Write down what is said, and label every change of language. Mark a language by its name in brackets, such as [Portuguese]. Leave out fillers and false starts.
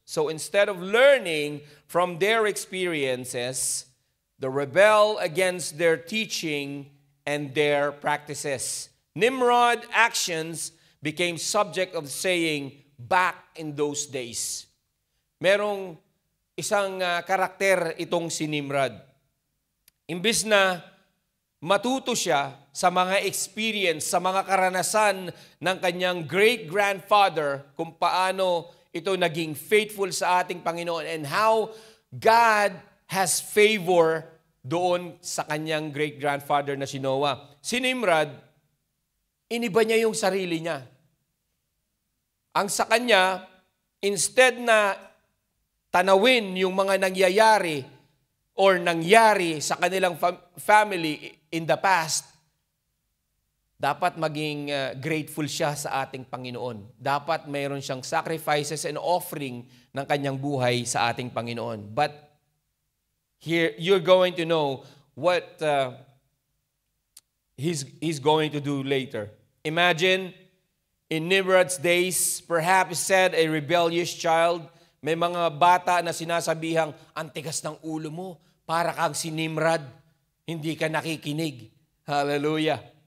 [English] So instead of learning from their experiences, they rebel against their teaching and their practices. Nimrod actions became subject of saying, back in those days. [Filipino] Merong isang karakter itong si Nimrod. Imbis na matuto siya sa mga experience, sa mga karanasan ng kanyang great-grandfather kung paano ito naging faithful sa ating Panginoon [English] and how God has favor [Filipino] doon sa kanyang great-grandfather na si Noah. Si Nimrod, iniba niya yung sarili niya. Ang sa kanya, instead na tanawin yung mga nangyayari or nangyari sa kanilang family in the past, dapat maging grateful siya sa ating Panginoon. Dapat mayroon siyang sacrifices and offering ng kanyang buhay sa ating Panginoon. [English] But here, you're going to know what he's going to do later. Imagine, In Nimrod's days, perhaps said a rebellious child, [Filipino] may mga bata na sinasabihang, ang tigas ng ulo mo, para kang si Nimrod, hindi ka nakikinig. Hallelujah.